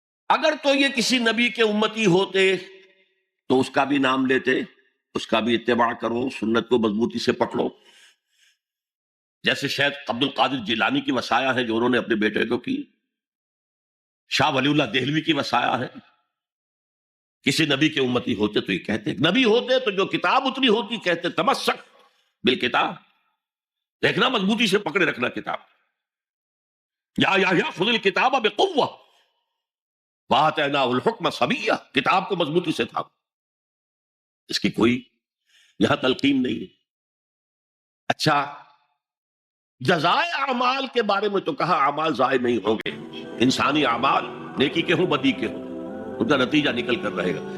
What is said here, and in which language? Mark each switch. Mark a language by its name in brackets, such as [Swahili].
[Urdu] اگر تو یہ کسی نبی کے امتی ہوتے تو اس کا بھی نام لیتے، اس کا بھی اتباع کرو، سنت کو مضبوطی سے پکڑو. جیسے شیخ عبد القادر جیلانی کی وصایا ہے جو انہوں نے اپنے بیٹے کو کی، شاہ ولی اللہ دہلوی کی وصایا ہے. کسی نبی کے امتی ہوتے تو یہ کہتے، نبی ہوتے تو جو کتاب اتری ہوتی کہتے [Arabic] تمسک بالکتاب، [Urdu] دیکھنا مضبوطی سے پکڑے رکھنا کتاب. [Arabic] یا خذ الکتاب بقوہ وآتیناہ الحکم صبیہ، [Urdu] کتاب کو مضبوطی سے تھا. اس کی کوئی یہاں تلقین نہیں ہے. اچھا، جزائے اعمال کے بارے میں تو کہا اعمال ضائع نہیں ہوں گے، انسانی اعمال نیکی کے ہوں بدی کے ہوں ان کا نتیجہ نکل کر رہے گا.